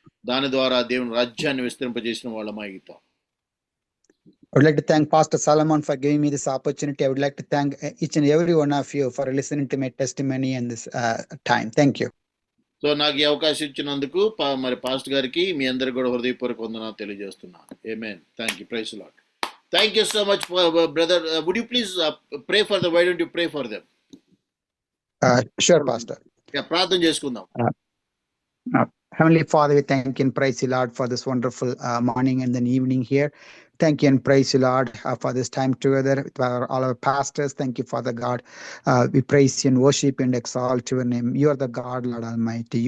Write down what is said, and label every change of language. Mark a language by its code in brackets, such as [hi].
[te] దాని ద్వారా దేవుని రాజ్యాన్ని విస్తరింపజేసిన వాళ్ళమై అవుతాం. [en] I would like to thank Pastor Solomon for giving me this opportunity. I would like to thank each and every one of you for listening to my testimony and this time. Thank you. [te] So నాకు ఈ అవకాశం ఇచ్చినందుకు pastor గారికి మీ అందరికి కూడా హృదయపూర్వక వందనాలు తెలియజేస్తున్నాను. [en] ఆమేన్. Thank you. Praise the Lord. Thank you so much brother. Would you please pray for them? Why don't you pray for them? Sure, Pastor. [te] ప్రార్థన చేసుకుందాం. [en] Heavenly Father, we thank you and praise you, Lord, for this wonderful morning and then evening here. Thank you and praise you, Lord, for this time together with all our pastors. Thank you, Father God. We praise you and worship and exalt your name. You are the God, Lord Almighty.